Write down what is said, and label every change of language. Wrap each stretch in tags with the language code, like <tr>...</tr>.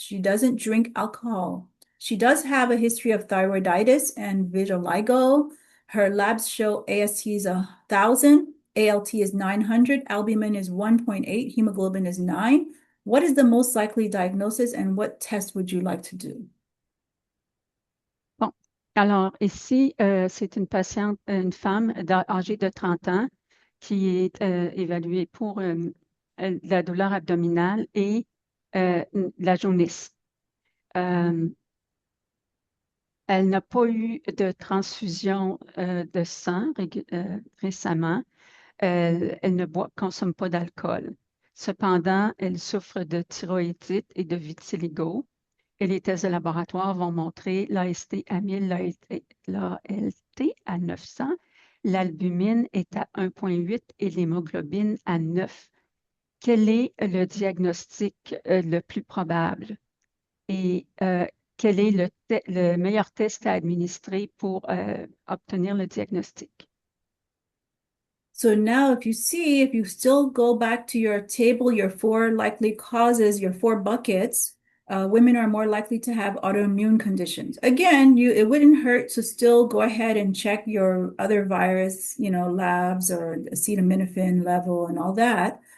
<en>She doesn't drink alcohol. She does have a history of thyroiditis and vitiligo. Her labs show AST is 1,000, ALT is 900, albumin is 1.8, hemoglobin is 9. What is the most likely diagnosis and what test would you like to do?</en> <fr>Bon, alors ici, c'est une patiente, une femme âgée de 30 ans qui est évaluée pour la douleur abdominale et la jaunisse. Elle n'a pas eu de transfusion de sang récemment. Elle ne consomme pas d'alcool. Cependant, elle souffre de thyroïdite et de vitiligo. Et les tests de laboratoire vont montrer l'AST à 1000, l'ALT à 900, l'albumine est à 1,8 et l'hémoglobine à 9. Quel est le diagnostic le plus probable? Et quel est le meilleur test à administrer pour obtenir le diagnostic?</fr> <en>So now if you still go back to your table, your four likely causes, your four buckets, women are more likely to have autoimmune conditions. Again, it wouldn't hurt to still go ahead and check your other virus, labs or acetaminophen level and all that.</en>